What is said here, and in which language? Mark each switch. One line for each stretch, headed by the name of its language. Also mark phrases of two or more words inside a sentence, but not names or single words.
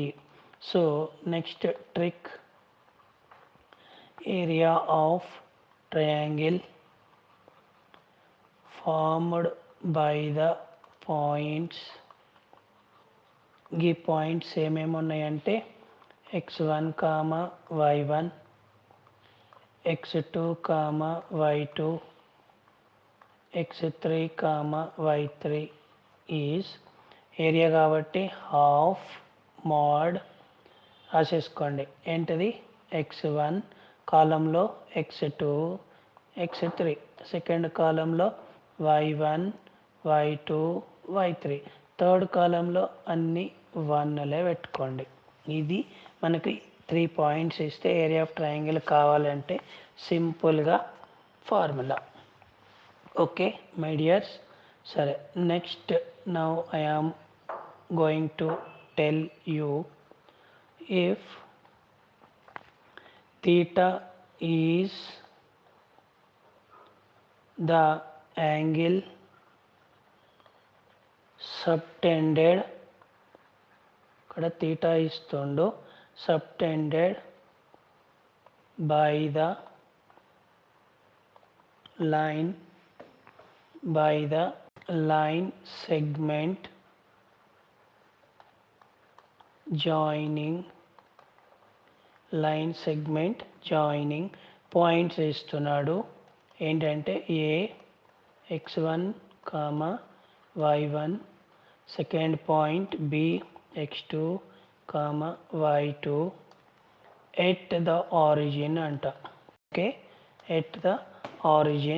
English: so next trick, area of triangle formed by the points.
Telugu: ఈ పాయింట్స్ ఏమేమి ఉన్నాయంటే x1, y1, x2, y2, x3, y3
English: is area
Telugu: కాబట్టి
English: half mod
Telugu: రాసేసుకోండి. ఏంటిది, x1 కాలంలో x2 x3, సెకండ్ కాలంలో y1 y2 y3, థర్డ్ కాలంలో అన్ని 1లే పెట్టుకోండి. ఇది మనకి 3 పాయింట్స్ ఇస్తే
English: area of triangle
Telugu: కావాలంటే సింపుల్గా ఫార్ములా.
English: okay my dears. సరే, next now I am going to tell you, if theta is the angle subtended,
Telugu: ఇక్కడ theta ఇస్తుండు,
English: subtended by the line segment joining
Telugu: పాయింట్స్ ఇస్తున్నాడు. ఏంటంటే ఏ x1, y1,
English: second point
Telugu: బి x2, y2
English: at the origin
Telugu: అంట.
English: okay, at the origin.